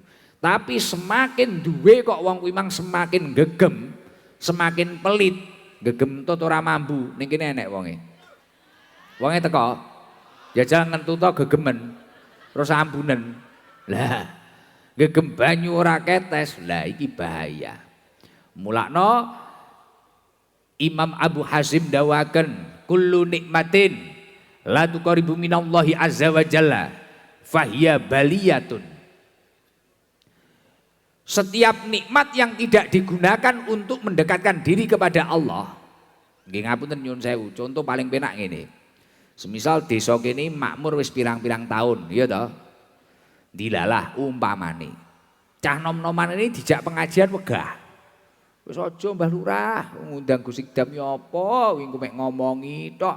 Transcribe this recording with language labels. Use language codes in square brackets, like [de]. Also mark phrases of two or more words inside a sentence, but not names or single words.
[jv] Tapi semakin duwe kok wong kuwi mang semakin gegem, semakin pelit, gegem tut ora mambu. Ning kene enek wonge. Wonge teko, jajal ngentuto gegemen. Terus ambunen. Lah, gegem banyu ora ketes. Lah iki bahaya. Mulakno Imam Abu Hazim dawaken [ar] كل نعمة لا تقرب من الله عز وجل فهي بلية. [id] Setiap nikmat yang tidak digunakan untuk mendekatkan diri kepada Allah. [jv] Nggih ngapunten nyuwun sewu, contoh paling penak ngene. Semisal desa kene makmur wis pirang-pirang tahun, ya toh. Dilalah umpamane. Cah nom-noman ini dijak pengajian wegah. Wis aja Mbah Lurah, ngundang Gus Ikdam ya apa, wingi mek ngomongi tok.